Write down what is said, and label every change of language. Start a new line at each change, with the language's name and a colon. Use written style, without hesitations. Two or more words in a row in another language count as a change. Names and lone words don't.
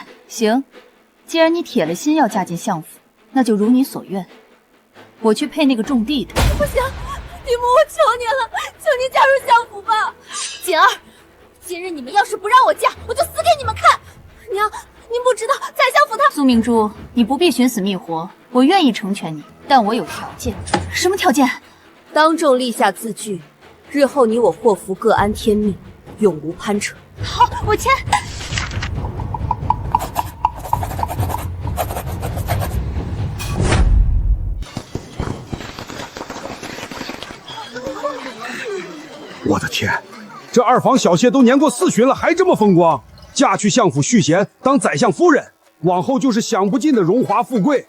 Chinese: 行，既然你鐵了心要嫁進相府，那就如你所願，我去配那個種地的。不行，嫡母，我求你了，求你嫁入相府吧。锦兒，今日你们要是不讓我嫁，我就死給你們看。娘，您不知道宰相府他…… 蘇明珠，你不必尋死覓活，我願意成全你，但我有條件。什麼條件？當眾立下字據，日後你我禍福各安天命，永無攀扯。好，我簽。我的天，这二房小妾都年過4旬了，還這麼風光，嫁去相府續弦當宰相夫人，往後就是享不盡的榮華富貴。